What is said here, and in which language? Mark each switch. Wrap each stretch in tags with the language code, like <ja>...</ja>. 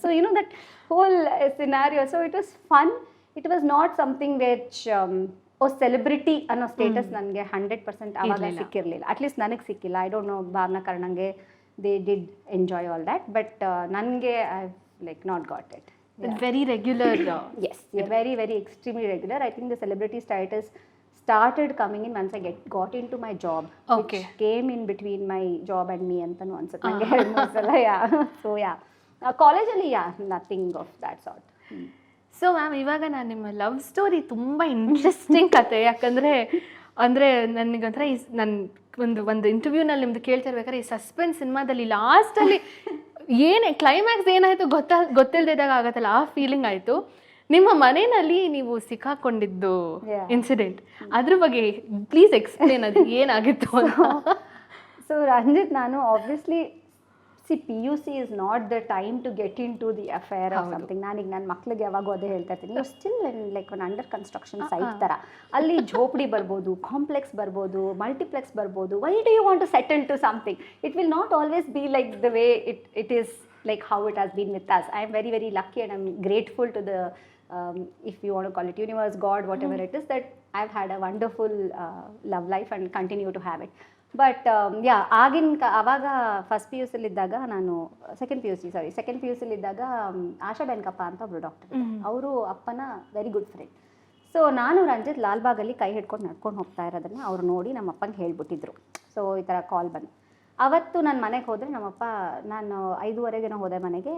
<en>So you know that whole scenario. So it was fun. It was not something which celebrity</en> <kn>ಅನ್ನೋ status ನನಗೆ 100% ಆವಾಗ ಸಿಕ್ಕಿರಲಿಲ್ಲ. At least ನನಗೆ ಸಿಕ್ಕಿಲ್ಲ.</kn> <en>I don't know, Bhavana ಕರ್ಣಂಗೆ they did enjoy all that, but ನನಗೆ I like not got it. Very regular. Yes, very, very extremely regular. I think the celebrity status started coming in once I got into my job. Okay. Which came in between my job and me</en> <kn>ಅಂತನೂ ಅನ್ಸುತ್ತೆ ನನಗೆ ಎರಡು ಮೂರು ಸಲ.</kn> <en>So yeah, ಕಾಲೇಜಲ್ಲಿ nothing of that sort.</en> <kn>So ma'am, ಇವಾಗ ನಾನು ನಿಮ್ಮ ಲವ್ ಸ್ಟೋರಿ ತುಂಬ ಇಂಟ್ರೆಸ್ಟಿಂಗ್ ಕತೆ, ಯಾಕಂದರೆ ನನಗಂದ್ರೆ ಒಂದು ಇಂಟರ್ವ್ಯೂನಲ್ಲಿ ನಿಮ್ದು ಕೇಳ್ತಿರ್ಬೇಕಾದ್ರೆ ಈ ಸಸ್ಪೆನ್ಸ್ ಸಿನಿಮಾದಲ್ಲಿ ಲಾಸ್ಟಲ್ಲಿ ಏನೇ ಕ್ಲೈಮ್ಯಾಕ್ಸ್ ಏನಾಯಿತು ಗೊತ್ತಿಲ್ಲದಿದ್ದಾಗ ಆಗತ್ತಲ್ಲ, ಆ ಫೀಲಿಂಗ್ ಆಯಿತು. ನಿಮ್ಮ ಮನೆಯಲ್ಲಿ ನೀವು ಸಿಕ್ಕಾಕೊಂಡಿದ್ದು ಇನ್ಸಿಡೆಂಟ್, ಅದ್ರ ಬಗ್ಗೆ</kn> <en>please explain,</en> <kn>ಅದು ಏನಾಗಿತ್ತು ಅಂತ.</kn> <en>So Ranjit, ನಾನು obviously PUC is not the time to get into the affair or something.</en> <kn>ನಾನೀಗ ನನ್ನ ಮಕ್ಳಿಗೆ ಯಾವಾಗೂ ಅದೇ ಹೇಳ್ತಾ ಇರ್ತೀನಿ,</kn> <en>you still like</en> <kn>ಒಂದು ಅಂಡರ್ ಕನ್ಸ್ಟ್ರಕ್ಷನ್ ಸೈಟ್ ಥರ. ಅಲ್ಲಿ ಝೋಪಡಿ ಬರ್ಬೋದು, ಕಾಂಪ್ಲೆಕ್ಸ್ ಬರ್ಬೋದು, ಮಲ್ಟಿಪ್ಲೆಕ್ಸ್ ಬರ್ಬೋದು.</kn> <en>Why do you want to settle to something? It will not always be like the way it is like how it has been with us. I am very, very lucky and I'm grateful to the, if you want to call it universe, God, whatever it is, that I've had a wonderful love life and continue to have it.</en> <kn>But ಆವಾಗ first PUC ಇದ್ದಾಗ, ನಾನು second PUC ಇದ್ದಾಗ ಆಶಾ ಬೆನ್ಕಪ್ಪ ಅಂತ ಒಬ್ರು doctor, ಅವರು ಅಪ್ಪನ very good friend. So ನಾನು ರಂಜಿತ್ ಲಾಲ್ಬಾಗಲ್ಲಿ ಕೈ ಹಿಡ್ಕೊಂಡು ನಡ್ಕೊಂಡು ಹೋಗ್ತಾ ಇರೋದನ್ನು ಅವ್ರು ನೋಡಿ ನಮ್ಮ ಅಪ್ಪಂಗೆ ಹೇಳ್ಬಿಟ್ಟಿದ್ರು. ಸೊ ಈ ಥರ ಕಾಲ್ ಬಂದು ಅವತ್ತು ನಾನು ಮನೆಗೆ ಹೋದರೆ, ನಮ್ಮಪ್ಪ, ನಾನು 5:30 ಹೋದೆ ಮನೆಗೆ.</kn>